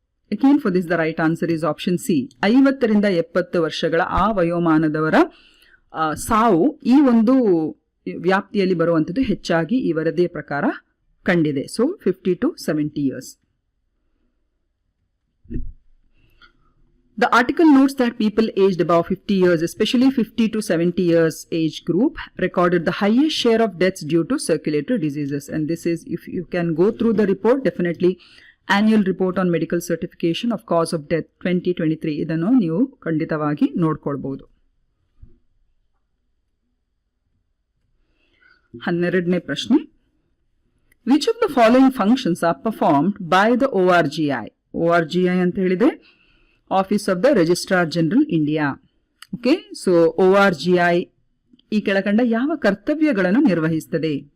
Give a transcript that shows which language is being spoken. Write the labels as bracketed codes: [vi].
[en] Again for this the right answer is option C. [kn] 50 ರಿಂದ 70 ವರ್ಷಗಳ ಆ ವಯೋಮಾನದವರ ಸಾವು ಈ ಒಂದು ವ್ಯಾಪ್ತಿಯಲ್ಲಿ ಬರುವಂಥದ್ದು ಹೆಚ್ಚಾಗಿ ಈ ವರದಿಯ ಪ್ರಕಾರ ಕಂಡಿದೆ. [en] So 50 to 70 years. The article notes that people aged above 50 years, especially 50 to 70 years age group, recorded the highest share of deaths due to circulatory diseases. And this is, if you can go through the report, definitely annual report on medical certification of cause of death 2023 [kn] ಇದನ್ನು ನೀವು ಖಂಡಿತವಾಗಿ ನೋಡ್ಕೊಳ್ಬಹುದು. 12ನೇ ಪ್ರಶ್ನೆ. [en] Which of the following functions are performed by the ORGI? [kn] ORGI ಅಂತ ಹೇಳಿದೆ office of the registrar general India. Okay, so ORGI ಈ ಕೆಳಕಂಡ ಯಾವ ಕರ್ತವ್ಯಗಳನ್ನು ನಿರ್ವಹಿಸುತ್ತದೆ?